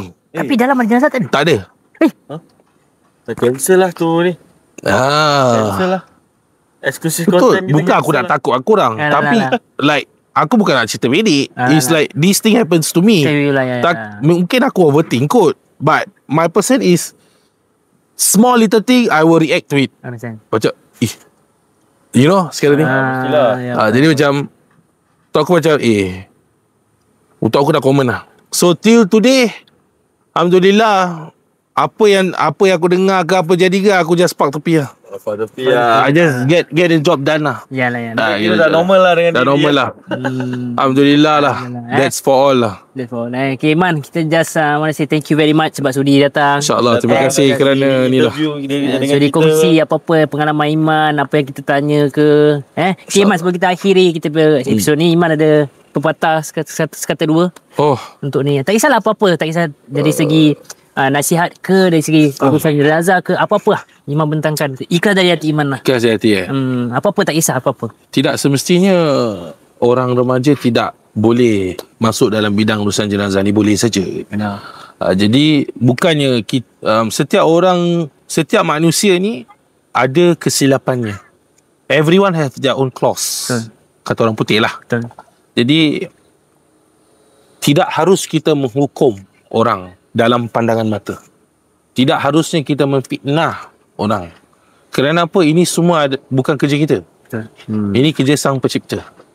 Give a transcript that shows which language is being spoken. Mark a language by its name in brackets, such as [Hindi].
[Malay] Tapi dalam jenazah tak ada. tak ada. Tak cancel lah tu ni. Cancel lah. Exclusive Betul. [English] content. [Malay] Bukan aku nak takut aku orang. Tapi like aku bukan nak cerita medik. [English] It's like this thing happens to me. [Malay] Mungkin aku overthink kot. [English] But my person is small little thing I will react to it. Understand. [Malay] Macam you know sekarang ni. Jadi macam tu aku macam untuk aku dah common lah. So till today, alhamdulillah, apa yang aku dengar ke apa jadi ke, aku just park tepi lah. [English] I just get the job done lah. [Malay] Yalah. Dah normal lah dengan dah normal lah. Alhamdulillah lah. [English] That's for all [Malay] lah. [English] That's for all. Okay Man, kita just want to say thank you very much [Malay] sebab sudi datang. InsyaAllah. Terima kasih kerana ni lah. Sudi kongsi apa-apa pengalaman Iman, apa yang kita tanya ke. Okay Man, sebelum kita akhiri kita episod ni, Iman ada pepatah sekata dua untuk ni. Tak kisahlah apa-apa, tak kisah dari segi nasihat ke, dari segi urusan jenazah ke, apa-apa lah Iman bentangkan. Ikhlas dari hati Iman lah. Ikhlas dari hati apa-apa, tak kisah apa-apa. Tidak semestinya orang remaja tidak boleh masuk dalam bidang urusan jenazah ni, boleh saja. Jadi bukannya setiap manusia ni ada kesilapannya. [English] Everyone have their own flaws. [Malay] Kata orang putih lah. Jadi tidak harus kita menghukum orang dalam pandangan mata. Tidak harusnya kita memfitnah orang. Kerana apa? Ini semua bukan kerja kita. Ini kerja Sang Pencipta.